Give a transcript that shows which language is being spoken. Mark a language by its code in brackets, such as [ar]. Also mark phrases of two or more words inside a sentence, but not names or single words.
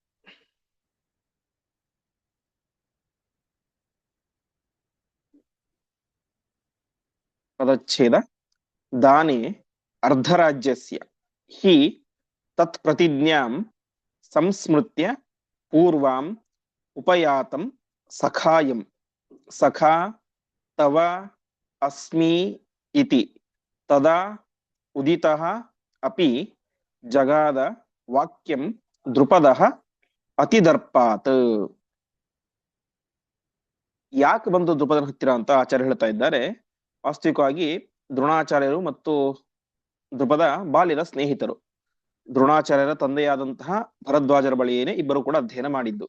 [kn] ಪದಚ್ಛೇದ. [sa] ದಾನೆ ಅರ್ಧರಾಜ್ಯಸ್ಯ ಹಿ ತತ್ ಪ್ರತಿಜ್ಞಾಂ ಸಂಸ್ಮೃತ್ಯ ಪೂರ್ವಾಂ ಉಪಯಾತಂ ಸಖಾಯಂ. ಸಖಾ ತವ ಅಸ್ಮಿ ಇತಿ ತದಾ ಉದಿತಃ ಅಪಿ ಜಗಾದ ವಾಕ್ಯಂ ದ್ರುಪದಃ ಅತಿದರ್ಪಾತ್. [kn] ಯಾಕೆ ಬಂದು ದ್ರುಪದನ ಹತ್ತಿರ ಅಂತ ಆಚಾರ್ಯ ಹೇಳ್ತಾ ಇದ್ದಾರೆ. ವಾಸ್ತವಿಕವಾಗಿ ದ್ರೋಣಾಚಾರ್ಯರು ಮತ್ತು ದ್ರುಪದ ಬಾಲ್ಯದ ಸ್ನೇಹಿತರು. ದ್ರೋಣಾಚಾರ್ಯರ ತಂದೆಯಾದಂತಹ ಭರದ್ವಾಜರ ಬಳಿಯೇನೆ ಇಬ್ಬರು ಕೂಡ ಅಧ್ಯಯನ ಮಾಡಿದ್ದು.